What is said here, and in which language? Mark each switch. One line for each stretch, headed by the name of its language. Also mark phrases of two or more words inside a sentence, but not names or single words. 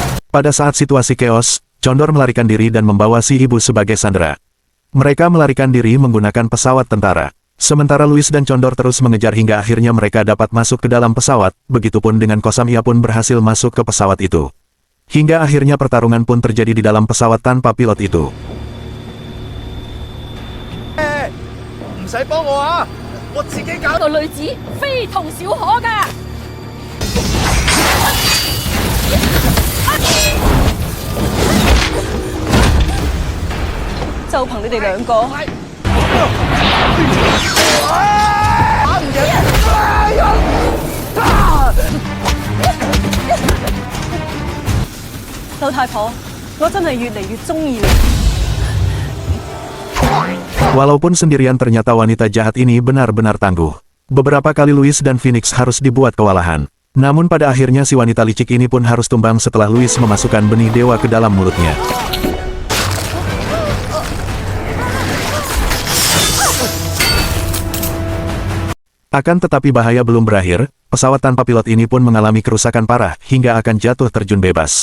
Indonesian: Pada saat situasi chaos, Condor melarikan diri dan membawa si ibu sebagai sandera. Mereka melarikan diri menggunakan pesawat tentara. Sementara Louis dan Condor terus mengejar hingga akhirnya mereka dapat masuk ke dalam pesawat, begitupun dengan Kosam, ia pun berhasil masuk ke pesawat itu. Hingga akhirnya pertarungan pun terjadi di dalam pesawat tanpa pilot itu.
Cantonese: 唔使幫我啊，我自己搞。個女子非同小可㗎。就憑你哋兩個，老太婆，我真係越嚟越中意你。
Indonesian: Walaupun sendirian, ternyata wanita jahat ini benar-benar tangguh. Beberapa kali Louis dan Phoenix harus dibuat kewalahan. Namun pada akhirnya si wanita licik ini pun harus tumbang setelah Louis memasukkan benih dewa ke dalam mulutnya. Akan tetapi bahaya belum berakhir, pesawat tanpa pilot ini pun mengalami kerusakan parah hingga akan jatuh terjun bebas.